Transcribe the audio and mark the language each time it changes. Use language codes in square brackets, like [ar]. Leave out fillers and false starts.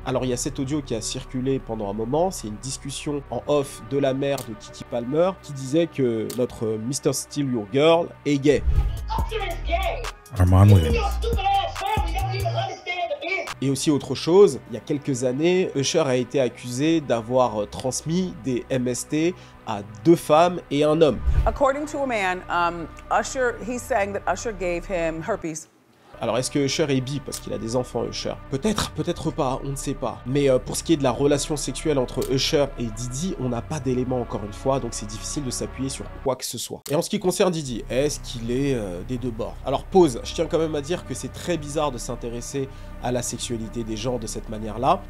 [fr] Alors il y a cet audio qui a circulé pendant un moment, c'est une discussion en off de la mère de Keke Palmer qui disait que notre Mr. Steal Your Girl est gay. Armand Williams. Et aussi autre chose, il y a quelques années, Usher a été accusé d'avoir transmis des MST à 2 femmes et un homme. [en] According to a man, Usher, he's saying that Usher gave him herpes. [fr] Alors est-ce que Usher est bi parce qu'il a des enfants, Usher? Peut-être, peut-être pas, on ne sait pas. Mais pour ce qui est de la relation sexuelle entre Usher et Diddy, on n'a pas d'éléments encore une fois, donc c'est difficile de s'appuyer sur quoi que ce soit. Et en ce qui concerne Diddy, est-ce qu'il est des deux bords? Alors pause, je tiens quand même à dire que c'est très bizarre de s'intéresser à la sexualité des gens de cette manière-là.